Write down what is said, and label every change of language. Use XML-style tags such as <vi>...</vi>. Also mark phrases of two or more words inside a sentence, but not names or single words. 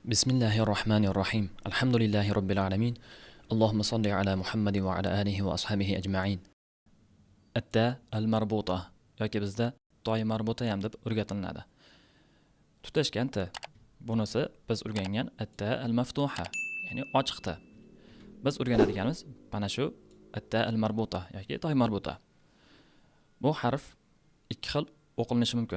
<ar>بسم الله الرحمن الرحيم الحمد لله رب العالمين اللهم صل على محمد وعلى آله وأصحابه أجمعين. التاء المربوطة</ar> <uz>yoki bizda toy marbuta ham deb o'rgatiladi. Tutashgan ta. Bunisi biz o'rgangan</uz> <ar>التاء المفتوحة,</ar> <uz>ya'ni ochiq ta. Biz o'rganadiganimiz mana shu</uz> <ar>التاء المربوطة</ar> <uz>yoki toy marbuta. Bu harf ikki xil o'qilinishi mumkin.</uz>